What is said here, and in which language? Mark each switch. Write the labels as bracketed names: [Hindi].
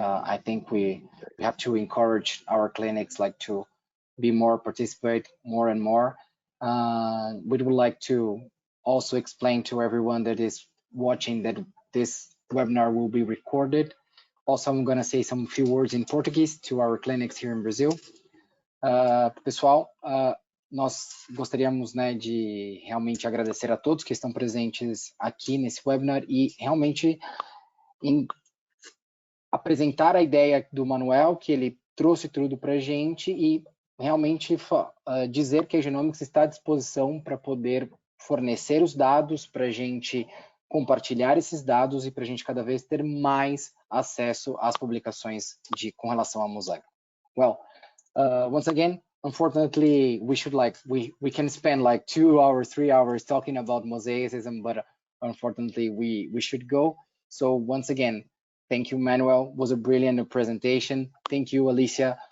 [English] I think we have to encourage our clinics like to be more participate more and more. We would like to also explain to everyone that is watching that this webinar will be recorded. Also, I'm going to say some few words in Portuguese to our clinics here in Brazil. [Portuguese] Pessoal, nós gostaríamos, né, de realmente agradecer a todos que estão presentes aqui nesse webinar e realmente apresentar a ideia do Manuel, que ele trouxe tudo para a gente, e realmente dizer que a Genomics está à disposição para poder fornecer os dados, para a gente compartilhar esses dados e para a gente cada vez ter mais acesso às publicações com relação a Mosaic. [English] Well, once again, unfortunately, we can spend like 2 hours, 3 hours talking about mosaicism, but unfortunately we should go. So once again, thank you, Manuel. It was a brilliant presentation. Thank you, Alicia.